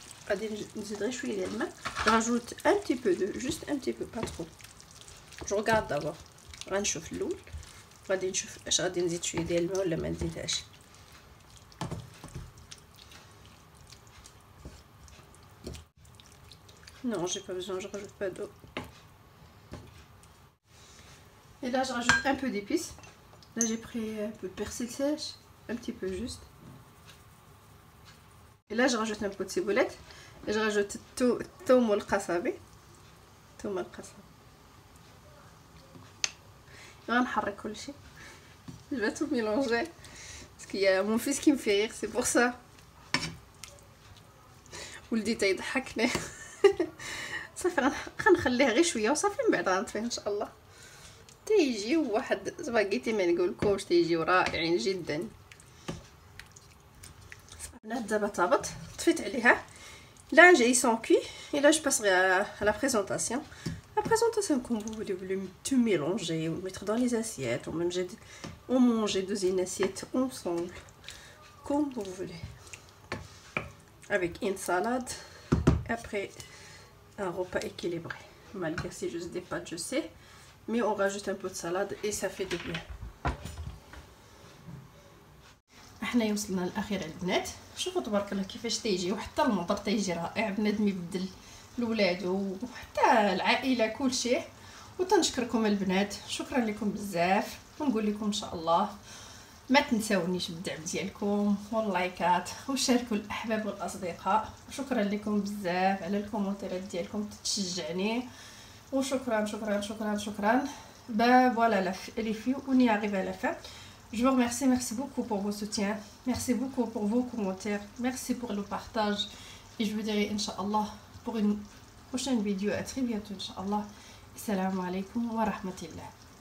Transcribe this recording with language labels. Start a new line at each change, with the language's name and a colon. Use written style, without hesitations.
Arabic: غادي نزيد غير شويه ديال الماء.
French: راجوت un petit peu de juste un petit peu pas trop. je regarde d'abord
Arabic: غنشوف الاول غادي نشوف اش غادي نزيد شويه ديال الماء ولا ما نزيدهاش.
French: Non, j'ai pas besoin, je rajoute pas d'eau. Et là, je rajoute un peu d'épices. Là, j'ai pris un peu de persil sèche, un petit peu juste. Et là, je rajoute un peu de ciboulette. Et je rajoute toum ou le kasabi. Toum ou le kasabi. Et on va mélanger. Je vais tout mélanger. Parce qu'il y a mon fils qui me fait rire, c'est pour ça.
Arabic: ولدي تيضحكني. صافي غنخليه غير شويه وصافي من بعد غنطفيه ان شاء الله. تيجيو واحد سباغيتي ما نقولكمش، تيجيو رائعين جدا. البنات دابا طابت، طفيت عليها.
French: Là j'ai ils sont cuits et là je passerai à la présentation. La présentation comme vous voulez, tout mélanger, ou mettre dans les assiettes, ou manger dans une assiette ensemble, comme vous voulez. Avec une salade, après un repas équilibré. Malgré c'est juste des pâtes, je sais, mais on rajoute un peu de salade et ça fait du bien.
Arabic: احنا وصلنا للاخير البنات. شوفوا تبارك الله كيفاش تيجي، وحتى المطر تيجي رائع. بنادم يبدل لولادو وحتى العائله كل شيء. وتنشكركم البنات، شكرا لكم بزاف، ونقول لكم ان شاء الله ما تنساونيش بالدعم ديالكم واللايكات وشاركوا الاحباب والاصدقاء. شكرا لكم بزاف على الكومونتيرات ديالكم تشجعني، وشكرا شكرا شكرا شكرا.
French: Voilà les filles, on y arrive à la fin. Je vous remercie, merci beaucoup pour vos soutiens, merci beaucoup pour vos commentaires, merci pour le partage. Et je vous dirai Inch'Allah pour une prochaine vidéo à très bientôt Inch'Allah.
Arabic: Assalamu alaikum wa rahmatullah.